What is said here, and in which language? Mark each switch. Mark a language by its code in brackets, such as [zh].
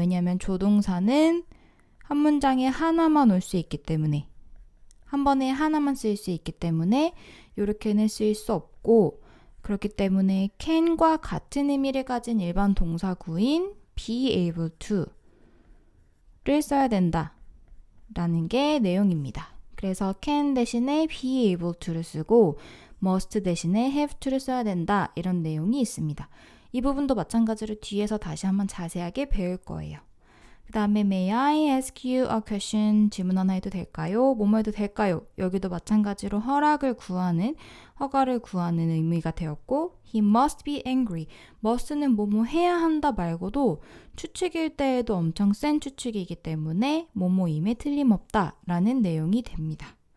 [ko] 왜냐하면 조동사는 한 문장에 하나만 올 수 있기 때문에 한 번에 하나만 쓸 수 있기 때문에 이렇게는 쓸 수 없고 그렇기 때문에 can과 같은 의미를 가진 일반 동사구인 be able to를 써야 된다 라는 게 내용입니다. 그래서 can 대신에 be able to를 쓰고 must 대신에 have to를 써야 된다 이런 내용이 있습니다. 이 부분도 마찬가지로 뒤에서 다시 한번 자세하게 배울 거예요. 그 다음에 [en] May I ask you a question? [ko] 질문 하나 해도 될까요? 뭐뭐 해도 될까요? 여기도 마찬가지로 허락을 구하는, 허가를 구하는 의미가 되었고 [en] He must be angry. [ko] must는 뭐뭐 해야 한다 말고도 추측일 때에도 엄청 센 추측이기 때문에 뭐뭐임에 틀림없다 라는 내용이 됩니다.